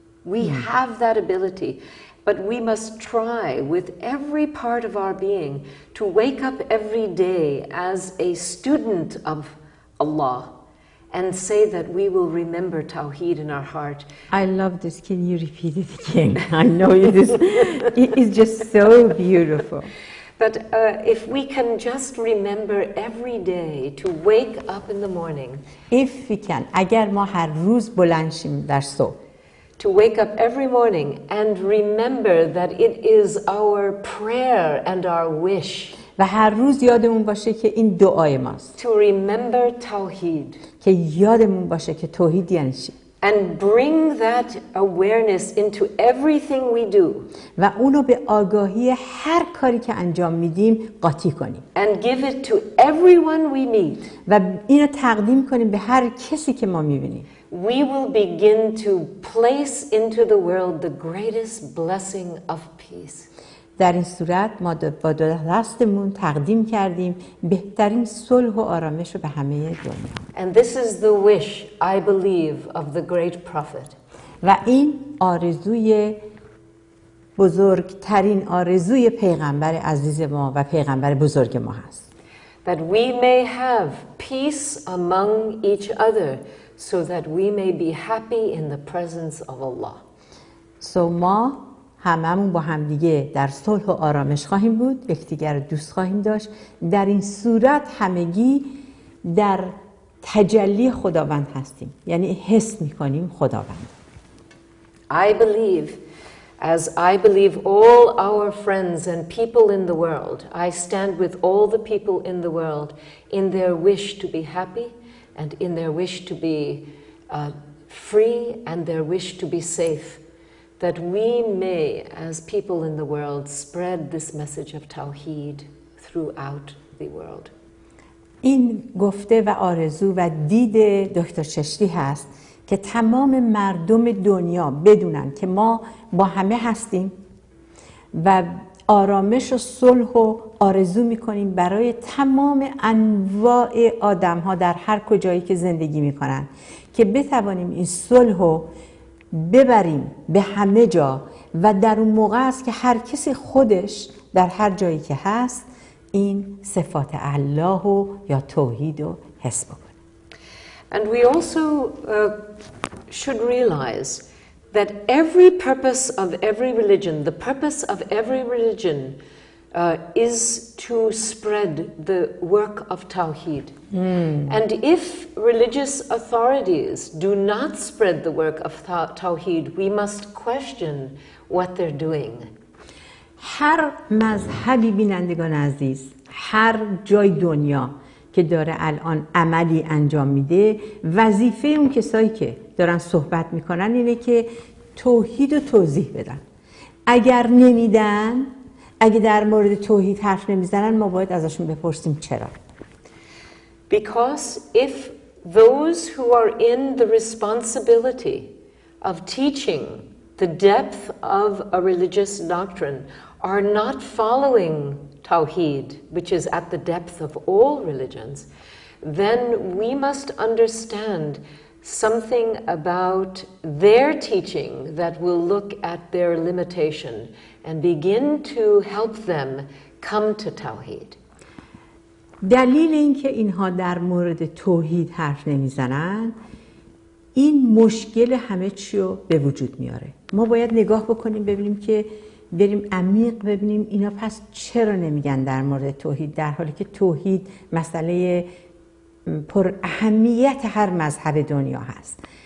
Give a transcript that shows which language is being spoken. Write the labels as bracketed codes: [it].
[en] We have that ability, but we must try with every part of our being to wake up every day as a student of Allah and say that we will remember Tawheed in our heart. I love this. Can you repeat it again? I know it is just so beautiful. But if we can just remember every day to wake up in the morning. If we can. [fa] اگر ما هر روز بلند شیم در صبح. [en] To wake up every morning and remember that it is our prayer and our wish. [fa] و هر روز یادمون باشه که این دعای ماست. [en] To remember Tawheed. [fa] که یادمون باشه که توحید یعنی چی. [en] And bring that awareness into everything we do. [fa] و اونو به آگاهی هر کاری که انجام میدیم قاطی کنیم. [en] And give it to everyone we meet. [fa] و اینو تقدیم کنیم به هر کسی که ما میبینیم. [en] We will begin to place into the world the greatest blessing of peace. [fa] در این صورت ما با دستمون تقدیم کردیم بهترین صلح و آرامش رو به همه دنیا. [en] And this is the wish, I believe, of the great prophet. [fa] و این آرزوی بزرگترین آرزوی پیغمبر عزیز ما و پیغمبر بزرگ ما هست. [en] That we may have peace among each other so that we may be happy in the presence of Allah. [fa] ما هممون با همدیگه در صلح و آرامش خواهیم بود، یکدیگر رو دوست خواهیم داشت. در این صورت همگی در تجلی خداوند هستیم، یعنی حس میکنیم خداوند. [en] I believe, as I believe all our friends and people in the world, I stand with all the people in the world in their wish to be happy and in their wish to be free and their wish to be safe. That we may, as people in the world, spread this message of Tawheed throughout the world. [fa] این گفته و آرزو و دید دکتر چشتی هست که تمام مردم دنیا بدونن که ما با همه هستیم و آرامش و صلح و آرزو میکنیم برای تمام انواع آدم ها در هر کجایی که زندگی میکنن، که بتوانیم این صلح رو ببریم به همه جا و در اون موقع است که هر کسی خودش در هر جایی که هست این صفات الله و یا توحید رو حس بکنه. [en] And we also should realize that every purpose of every religion, the purpose of every religion is to spread the work of Tawheed. And if religious authorities do not spread the work of Tawheed, we must question what they're doing. [fa] هر مذهبی بینندگان عزیز، هر جای دنیا که داره الان عملی انجام میده، وظیفه اون کسایی که دارن صحبت میکنن اینه که توحید رو توضیح بدن. اگر نمیدن، اگه در مورد توحید حرف نمیزنن، ما باید ازشون بپرسیم چرا. [en] Because if those who are in the responsibility of teaching the depth of a religious doctrine are not following Tawheed, which is at the depth of all religions, then we must understand something about their teaching that will look at their limitation and begin to help them come to Tawheed. [fa] دلیل اینکه اینها در مورد توحید حرف نمیزنن این مشکل همه چی رو به وجود میاره. ما باید نگاه بکنیم ببینیم که بریم عمیق ببینیم اینا پس چرا نمیگن در مورد توحید، در حالی که توحید مسئله پر اهمیت هر مذهب دنیا هست.